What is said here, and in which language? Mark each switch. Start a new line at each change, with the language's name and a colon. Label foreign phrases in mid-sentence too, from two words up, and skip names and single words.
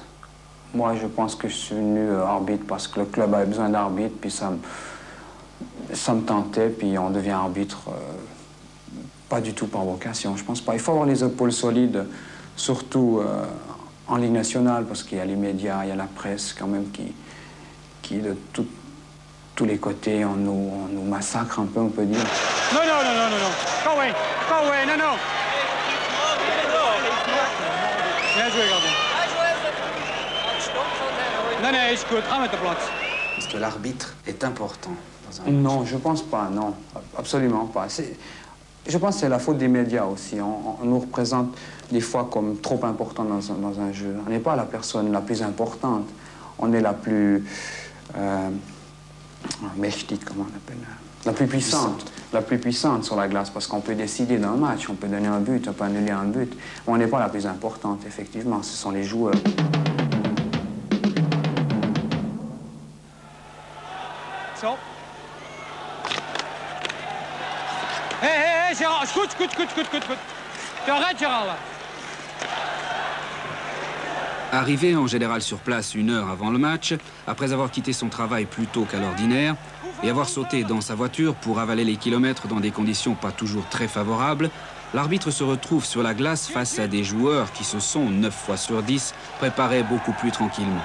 French: Moi, je pense que je suis venu arbitre parce que le club avait besoin d'arbitre, puis ça me tentait, puis on devient arbitre pas du tout par vocation, je pense pas. Il faut avoir les épaules solides, surtout en Ligue nationale, parce qu'il y a les médias, il y a la presse quand même qui de tous les côtés, on nous massacre un peu, on peut dire. Non, non, non, non, non, non.
English: Go away,
French: non, non. Bien joué, gardien. Non, non,
Dutch: is goed. Ga met de plaats.
French: Est-ce que l'arbitre est important dans un match? Non, je pense pas, non. Absolument pas. Je pense que c'est la faute des médias aussi. On nous représente des fois comme trop importants dans un jeu. On n'est pas la personne la plus importante. On est la plus... mächtig, comment on appelle? La plus puissante. La plus puissante sur la glace, parce qu'on peut décider d'un match, on peut donner un but, on peut annuler un but. Mais on n'est pas la plus importante, effectivement. Ce sont les joueurs.
Dutch: Zo. Hé, Gérard, goed.
French: Tu arrêtes, Gérard, là. Arrivé en général sur place 1 heure avant le match, après avoir quitté son travail plus tôt qu'à l'ordinaire, et avoir sauté dans sa voiture pour avaler les kilomètres dans des conditions pas toujours très favorables, l'arbitre se retrouve sur la glace face à des joueurs qui se sont, 9 fois sur 10, préparés beaucoup plus tranquillement.